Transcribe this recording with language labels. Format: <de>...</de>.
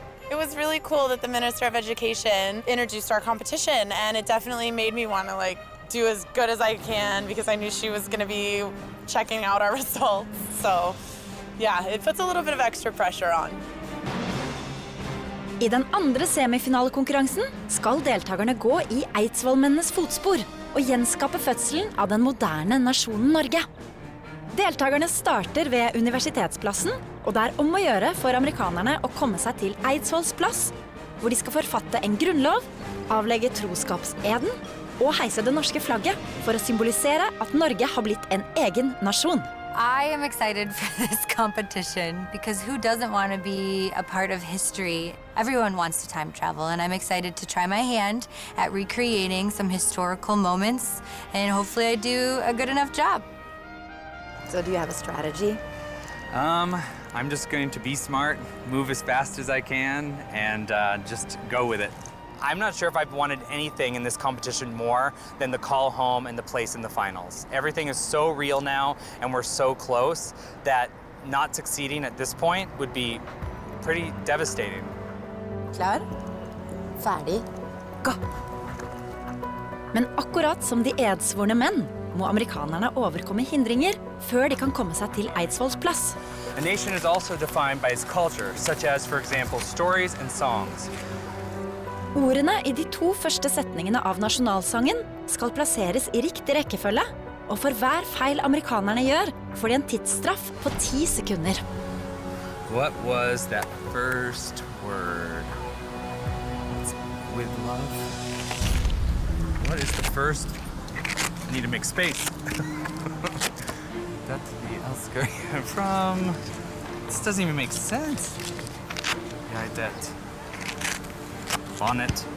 <en>It was really cool that the Minister of Education introduced our competition, and it definitely made me want to do as good as I can because I knew she was going to be checking out our results. So, yeah, it puts a little bit of extra pressure on.</en> <no>I den andre semifinalekonkurransen skal deltakerne gå I Eidsvollmennenes fotspor og gjenskape fødselen av den moderne nasjonen Norge. Deltakerne starter ved universitetsplassen, og det om å gjøre for amerikanerne å komme seg til Eidsvolls plass, hvor de skal forfatte en grunnlov, avlegge troskapseden og heise det norske flagget for å symbolisere at Norge har blitt en egen nasjon.</no> <en>I am excited for this competition because who doesn't want to be a part of history? Everyone wants to time travel, and I'm excited to try my hand at recreating some historical moments, and hopefully I do a good enough job. So do you have a strategy? I'm just going to be smart, move as fast as I can, and just go with it. I'm not sure if I've wanted anything in this competition more than the call home and the place in the finals. Everything is so real now, and we're so close that not succeeding at this point would be pretty devastating.</en> <no>Klar? Ferdig? Gå! Men akkurat som de edsvorne menn, må amerikanerne overkomme hindringer før de kan komme seg til Eidsvolls plass.</no> <en>A nation is also defined by its culture, such as, for example, stories and songs.</en> <no>Ordene I de 2 første setningene av nasjonalsangen skal plasseres I riktig rekkefølge, og for hver feil amerikanerne gjør, får de en tidsstraff på 10 sekunder.</no> <en>What was that first word? It's with love? What is the first? I need to make space. That's the Oscar from. This doesn't even make sense. Yeah, that. Bonnet.</en>